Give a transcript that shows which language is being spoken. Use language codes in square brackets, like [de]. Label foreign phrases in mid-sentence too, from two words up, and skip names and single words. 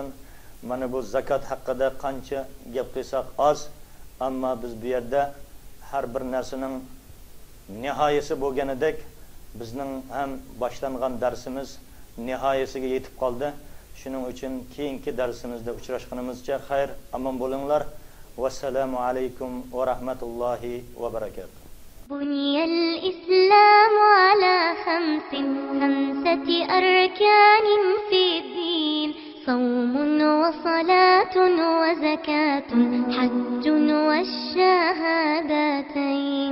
[uz] Mana bu zakat haqida qancha gap qilsak oz, ammo biz bu yerda har bir narsaning nihoyasi bo'lganidek, bizning ham boshlangan darsimiz nihoyasiga yetib qoldi. Shuning uchun keyingi darsimizda uchrashganimizcha xayr, omon bo'linglar. [ar] والسلام عليكم ورحمة الله وبركاته. بني الإسلام على خمسة أركان في الدين: صوم وصلاة وزكاة حج والشهادتين.